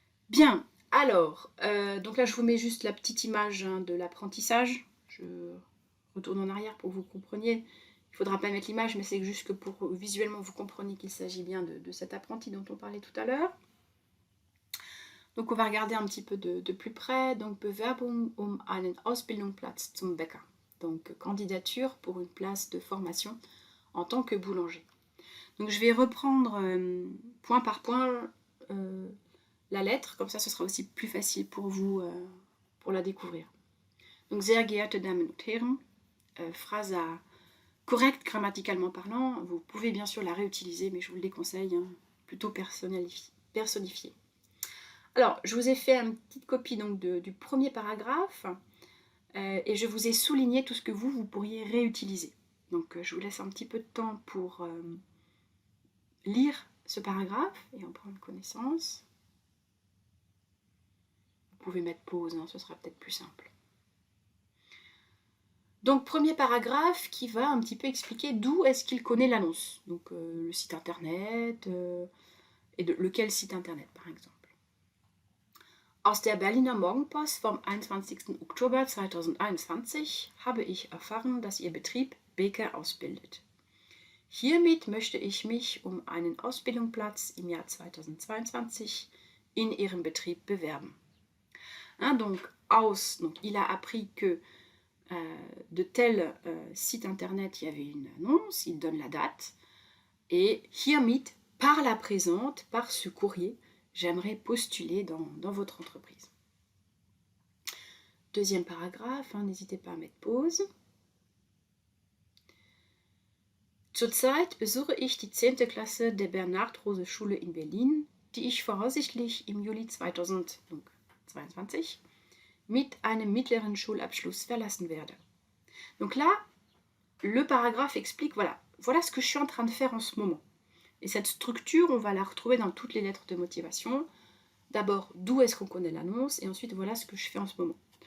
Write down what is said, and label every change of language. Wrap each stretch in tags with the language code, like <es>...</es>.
<fr>Bien, alors, donc là je vous mets juste la petite image de l'apprentissage. Je retourne en arrière pour que vous compreniez. Il ne faudra pas mettre l'image, mais c'est juste que pour visuellement vous compreniez qu'il s'agit bien de cet apprenti dont on parlait tout à l'heure. Donc on va regarder un petit peu de plus près.</fr> <de>Donc Bewerbung einen Ausbildungsplatz zum Bäcker.</de> <fr>Donc candidature pour une place de formation en tant que boulanger. Donc je vais reprendre point par point la lettre, comme ça ce sera aussi plus facile pour vous pour la découvrir. Donc</fr> <de>Sehr geehrte Damen und Herren,</de> <fr>phrase correcte grammaticalement parlant, vous pouvez bien sûr la réutiliser, mais je vous le déconseille, plutôt personnifiée. Alors, je vous ai fait une petite copie donc, du premier paragraphe et je vous ai souligné tout ce que vous pourriez réutiliser. Donc, je vous laisse un petit peu de temps pour lire ce paragraphe et en prendre connaissance. Vous pouvez mettre pause, ce sera peut-être plus simple. Donc, premier paragraphe qui va un petit peu expliquer d'où est-ce qu'il connaît l'annonce. Donc, le site internet et lequel site internet, par exemple.</fr> <de>Aus der Berliner Morgenpost vom 21. Oktober 2021 habe ich erfahren, dass Ihr Betrieb Bäcker ausbildet. Hiermit möchte ich mich um einen Ausbildungsplatz im Jahr 2022 in Ihrem Betrieb bewerben.</de> <fr>Donc, il a appris que de tel site internet, il y avait une annonce, il donne la date, et hiermit, par la présente, par ce courrier, j'aimerais postuler dans votre entreprise. Deuxième paragraphe, n'hésitez pas à mettre pause.</fr> <de>Zurzeit besuche ich die 10. Klasse der Bernhard-Rose-Schule in Berlin, die ich voraussichtlich im Juli 2000, donc 2022 mit einem mittleren Schulabschluss verlassen werde.</de> <fr>Donc là, le paragraphe explique, voilà ce que je suis en train de faire en ce moment. Et cette structure, on va la retrouver dans toutes les lettres de motivation. D'abord, d'où est-ce qu'on connaît l'annonce, et ensuite, voilà ce que je fais en ce moment.</fr>